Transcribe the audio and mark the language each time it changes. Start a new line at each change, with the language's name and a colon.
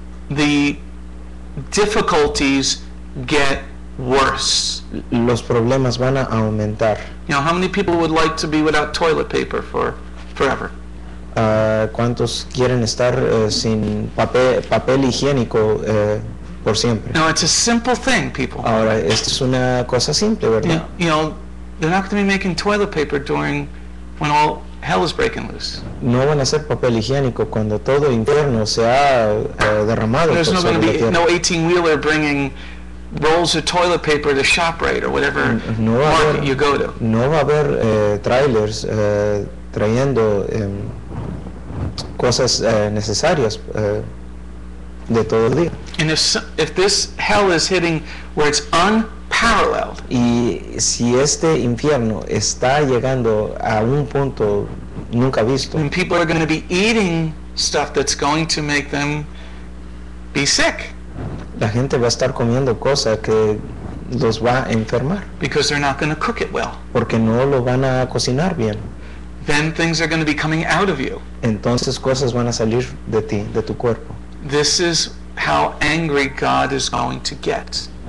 English: the difficulties get worse.
Spanish: los problemas van a aumentar.
English: You know, how many people would like to be without toilet paper for forever?
Spanish: ¿Cuántos quieren estar sin papel higiénico por siempre?
English: No, it's a simple thing, people.
Spanish: Ahora, esto es una cosa simple, ¿verdad?
English: You know, they're not going to be making toilet paper during when all hell is breaking loose.
Spanish: No van a hacer papel higiénico cuando todo infierno se ha derramado
English: There's
Spanish: por
English: not going
Spanish: sobre
English: to
Spanish: la
English: be
Spanish: tierra.
English: no 18-wheeler bringing rolls of toilet paper to ShopRite or whatever
Spanish: No va a
English: market
Spanish: haber,
English: you go to.
Spanish: no va a haber trailers trayendo cosas necesarias de todo el día.
English: And if this hell is hitting where it's unparalleled,
Spanish: Y si este infierno está llegando a un punto nunca visto,
English: then people are going to be eating stuff that's going to make them be sick
Spanish: la gente va a estar comiendo cosas que los va a enfermar
English: because they're not going to cook it well.
Spanish: porque no lo van a cocinar bien.
English: Then things are going to be coming out of you.
Spanish: Entonces cosas van a salir de ti, de tu cuerpo.
English: This is how angry God is going to get.